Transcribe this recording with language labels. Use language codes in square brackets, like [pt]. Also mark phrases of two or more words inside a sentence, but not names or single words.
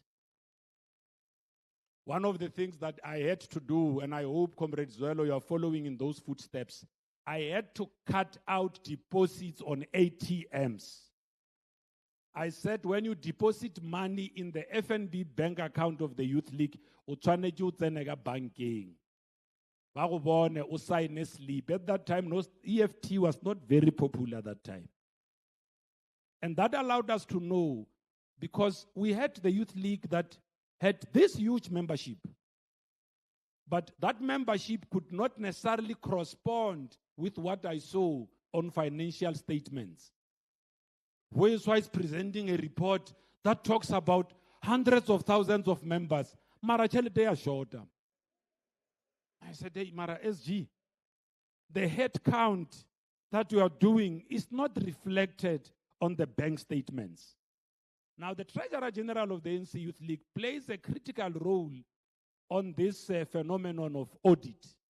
[en] One of the things that I had to do, and I hope, Comrade Zwelo, you are following in those footsteps, I had to cut out deposits on ATMs. I said when you deposit money in the FNB bank account of the Youth League, [tn] o tshwanetse o tsene ka bankeng. Ba go bone o sign a slip. [en] At that time, EFT was not very popular at that time. And that allowed us to know, because we had the Youth League that had this huge membership, but that membership could not necessarily correspond with what I saw on financial statements. Whereas is presenting a report that talks about hundreds of thousands of members. [tn] Mara chelete ya shorter. [en] I said, hey, Mara SG, the head count that you are doing is not reflected on the bank statements. Now, the Treasurer General of the ANC Youth League plays a critical role on this phenomenon of audit.